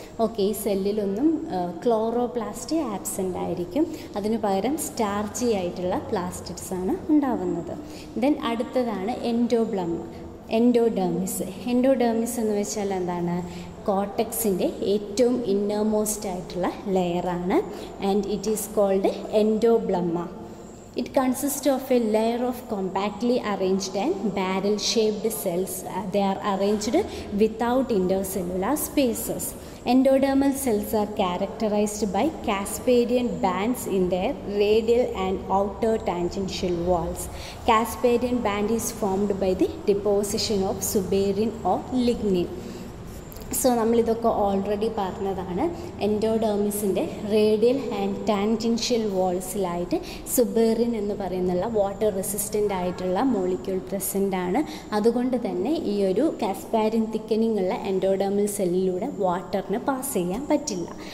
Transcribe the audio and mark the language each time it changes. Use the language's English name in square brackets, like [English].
[Malayalam] Okay, ഈ സെല്ലിലൊന്നും chloroplast absent ആയിരിക്കും, അതിനു പകരം സ്റ്റാർച്ചി ആയിട്ടുള്ള പ്ലാസ്റ്റിഡ്സ് ആണ് ഉണ്ടാവുന്നത്. ദെൻ അടുത്തതാണ് എൻഡോഡെർമിസ്. എൻഡോഡെർമിസ് എന്ന് വെച്ചാൽ എന്താണ്? കോർട്ടെക്സിൻ്റെ ഏറ്റവും ഇന്നർമോസ്റ്റ് ആയിട്ടുള്ള ലെയറാണ്. [English] And it is called endodermis. It consists of a layer of compactly arranged and barrel-shaped cells. They are arranged without intercellular spaces. Endodermal cells are characterized by Casparian bands in their radial and outer tangential walls. Casparian band is formed by the deposition of suberin or lignin. [Malayalam] So നമ്മളിതൊക്കെ already പറഞ്ഞതാണ്. എൻഡോഡെർമിസിൻ്റെ radial and tangential വാൾസിലായിട്ട് സുബെറിൻ എന്ന് പറയുന്നുള്ള water resistant ആയിട്ടുള്ള molecule present ആണ്. അതുകൊണ്ട് തന്നെ ഈ ഒരു കാസ്പാരിൻ thickening ഉള്ള എൻഡോഡെർമൽ സെല്ലിലൂടെ വാട്ടറിന് പാസ് ചെയ്യാൻ പറ്റില്ല.